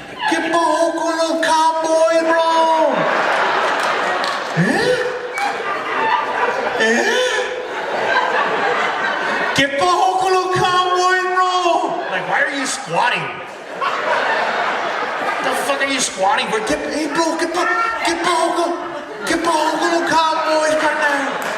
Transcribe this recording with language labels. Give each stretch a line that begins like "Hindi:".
Spanish: ¿Qué pasó con los Cowboys, bro? ¿Qué pasó con los Cowboys, bro?
English: Like, why are you squatting? What the fuck are you squatting for?
Spanish: Hey bro, ¿qué pasó con los Cowboys, carnal?